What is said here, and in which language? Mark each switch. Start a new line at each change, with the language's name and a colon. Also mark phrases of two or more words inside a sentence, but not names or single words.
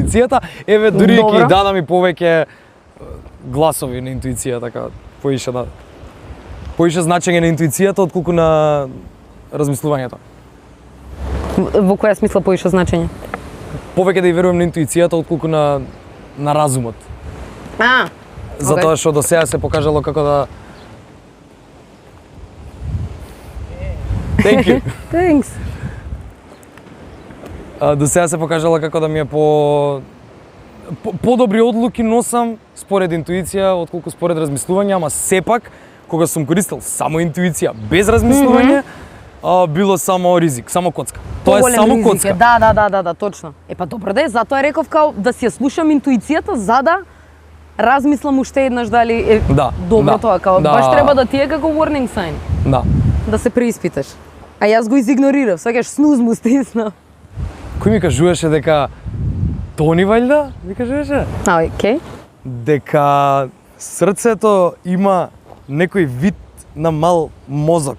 Macedonian: Еве дури ќе дадам и повеќе гласови на интуиција, така, поише значење на интуицијата отколку на размислувањето. Во која смисла поише значење? Повеќе да ја верувам на интуицијата отколку на разумот. Затоа што до сега се покажало како да
English: Thank you. Thanks.
Macedonian: До сега се покажало како да ми е подобри одлуки носам според интуиција отколку според размислување, ама сепак кога сум користел само интуиција без размислување, било само ризик, само коцка. Тоа е само ризик коцка. Да, точно. Па добро да е, затоа реков као да си ја слушам интуицијата за да размислам уште еднаш дали е добро тоа, као баш треба да ти е како
English: warning sign.
Macedonian: Да се преиспиташ. А јас го изигнорирав, сваќаш снуз му стиснав. Кој ми кажуваше дека Тони вајда, ми кажуваше? Океј. Дека срцето има некој вид на мал мозок.